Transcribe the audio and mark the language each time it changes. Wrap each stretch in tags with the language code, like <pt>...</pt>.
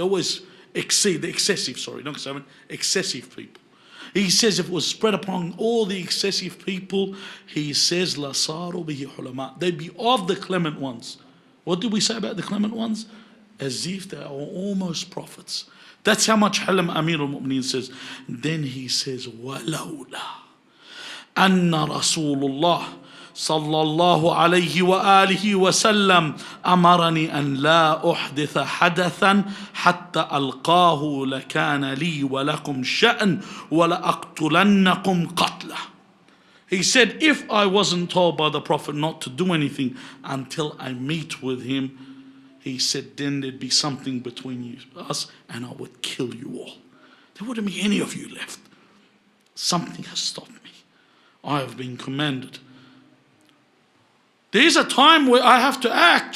<en>They always exceed, the excessive, sorry, not excessive people. He says if it was spread upon all the excessive people, he says,</en> <ar>لَصَارُوا بِهِ حُلَمَاء,</ar> <en>they'd be of the clement ones. What did we say about the clement ones? As if they are almost prophets. That's how much Halam Amir al-Mu'mineen says. Then he says,</en> <ar>وَلَوْلَا أَنَّ رَسُولُ اللَّهِ صلى الله عليه وآله وسلم أمرني أن لا أحدث حدثا حتى ألقاه لكان لي ولكم شأن ولأقتلنكم قتله.</ar> <en>He said, if I wasn't told by the Prophet not to do anything until I meet with him, he said, then there'd be something between us and I would kill you all. There wouldn't be any of you left. Something has stopped me. I have been commanded. There is a time where I have to act.</en>